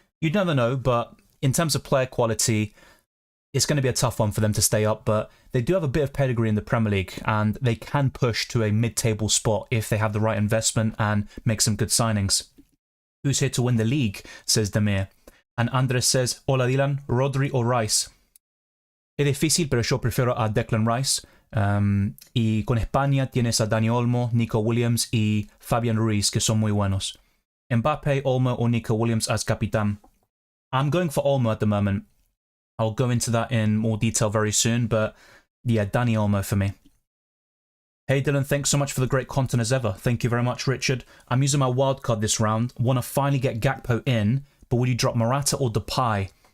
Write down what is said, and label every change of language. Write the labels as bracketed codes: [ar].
[en] You'd never know, but in terms of player quality, it's going to be a tough one for them to stay up, but they do have a bit of pedigree in the Premier League, and they can push to a mid-table spot if they have the right investment and make some good signings. Who's here to win the league, says Demir. And Andres says, [es] hola Dylan, Rodri o Rice. Es difícil, pero yo prefiero a Declan Rice. Y con España tienes a Dani Olmo, Nico Williams y Fabian Ruiz, que son muy buenos. [en] Mbappe, Olmo or Nico Williams as capitán. I'm going for Olmo at the moment. I'll go into that in more detail very soon, but yeah, Dani Olmo for me. Hey Dylan, thanks so much for the great content as ever. Thank you very much, Richard. I'm using my wildcard this round. Want to finally get Gakpo in, but would you drop Morata or Depay?